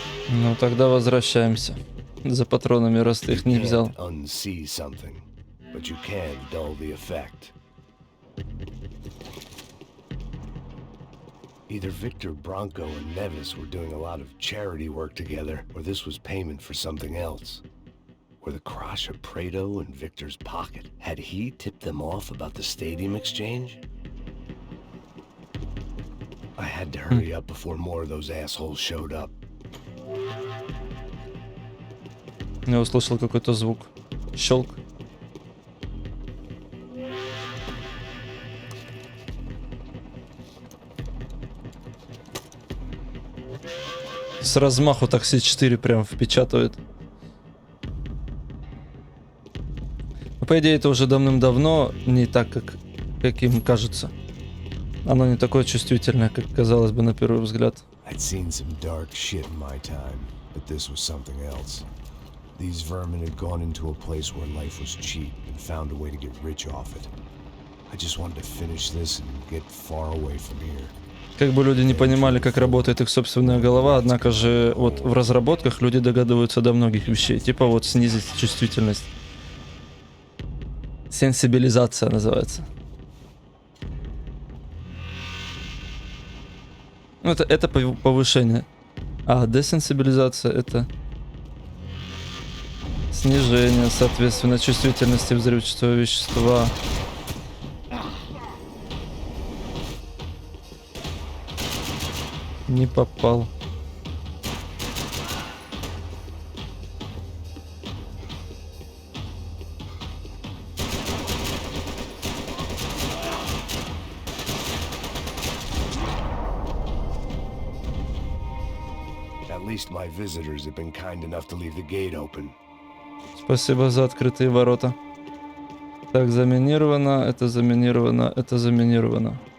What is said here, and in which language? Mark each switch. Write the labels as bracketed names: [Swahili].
[Russian] Ну тогда возвращаемся за патронами, раз ты их не [English] You [Russian] взял. [English] can't unsee something, but you can dull the effect. Either Victor Bronco and Nevis were doing a lot of charity work together, or this was payment for something else. Were the crash of Prado in Victor's pocket? Had he tipped them off about the stadium exchange? I had to hurry up before more of those assholes showed up. [Russian] Я услышал какой-то звук. Щелк. С размаху такси 4 прям впечатывает. Но, по идее, это уже давным-давно не так, как им кажется. Оно не такое чувствительное, как казалось бы на первый взгляд. [English] I'd seen some dark shit in my time, but this was something else. These vermin had gone into a place where life was cheap and found a way to get rich off it. I just wanted to finish this and get far away from here. [Russian] Как бы люди не понимали, как работает их собственная голова, однако же вот в разработках люди догадываются до многих вещей. Типа вот снизить чувствительность. Сенсибилизация называется. Ну, это повышение. А десенсибилизация — это снижение, соответственно, чувствительности взрывчатого вещества. Не попал. [English] At least my visitors have been kind enough to leave the gate open. [Russian] Спасибо за открытые ворота. Так, заминировано, это заминировано, это заминировано.